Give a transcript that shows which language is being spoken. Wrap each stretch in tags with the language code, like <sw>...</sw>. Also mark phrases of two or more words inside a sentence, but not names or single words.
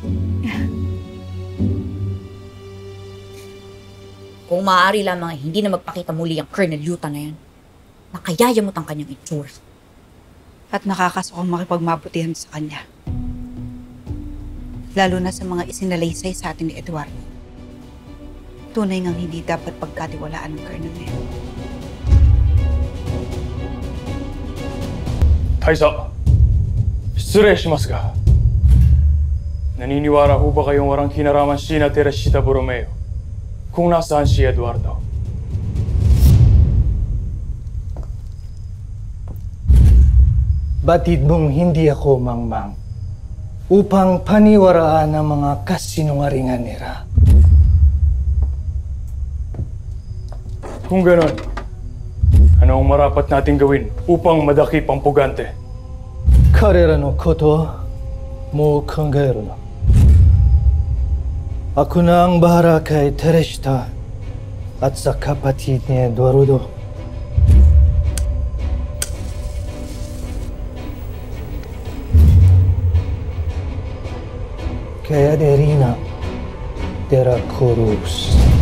<tl>Kung maaari lamang hindi na magpakita muli ang Colonel Yuta na yan, nakayayamot ang kanyang itsura. At nakakasukong makipagmabutihan sa kanya. Lalo na sa mga isinalaysay sa atin ni Eduardo. Tunay ngang hindi dapat pagkatiwalaan ng Colonel na yan. Taisa,</tl> <ja>失礼しますが、</ja> <tl>naniniwala ho ba kayong walang kinaraman si Teresita Borromeo kung nasaan si Eduardo? Batid mong hindi ako mangmang upang paniwaraan ang mga kasinungalingan nila. Kung ganon, ano ang marapat nating gawin upang madakip ang pugante?</tl> <ja>彼らのことはもう考えるな。</ja> <tl>Ako na ang bahala kay Teresita at sa kapatid ni Eduardo. Kay Adelina de la Cruz.</tl>